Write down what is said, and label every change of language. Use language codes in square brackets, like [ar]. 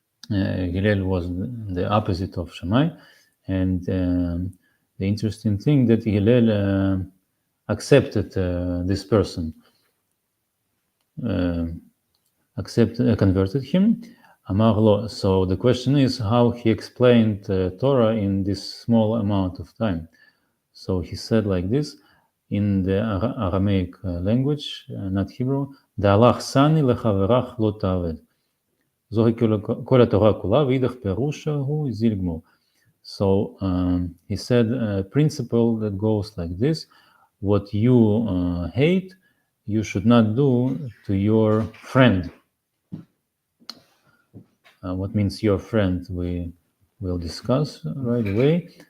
[en] Hillel was the opposite of Shammai, and the interesting thing that Hillel accepted this person, converted him, [he] Amar lo. [en] So the question is how he explained Torah in this small amount of time. So he said like this in the Aramaic language, not Hebrew, [arc] Da'alach sani lechaverach lo ta'aved. [he] זוהי כל התורה כולה, ואידך פירושה הוא זיל גמור. [en] So he said a principle that goes like this: what you hate, you should not do to your friend. What means your friend? We will discuss right away.